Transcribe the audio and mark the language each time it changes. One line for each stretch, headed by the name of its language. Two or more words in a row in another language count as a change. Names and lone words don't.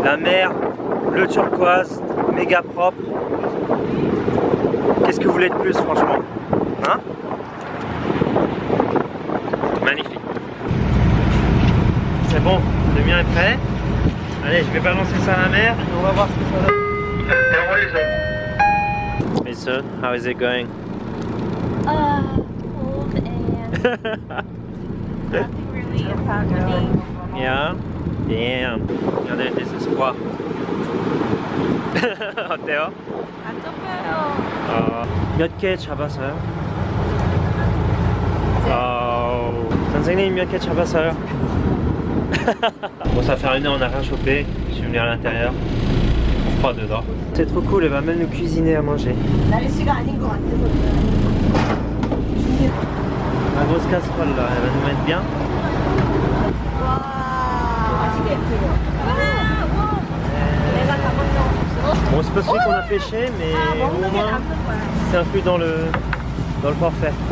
French: La mer, bleu turquoise, méga propre. Qu'est-ce que vous voulez de plus franchement? Hein? Magnifique. C'est bon, le mien est prêt. Allez, je vais balancer ça à la mer et on va voir ce que ça donne.
English: Hey sir, how is it going? Cold and nothing really happening. Yeah? Damn.
French: Regardez le désespoir.
Korean: 어때요? 안 잡혀요. 몇 개 잡았어요? 선생님 몇 개 잡았어요?
French: Bon, ça fait 1 heure, on n'a rien chopé. Je suis venu à l'intérieur. froid dedans. C'est trop cool, elle va même nous cuisiner à manger. La grosse casserole là, elle va nous mettre bien. Bon, c'est pas celui qu'on a pêché, mais au moins c'est inclus dans le forfait.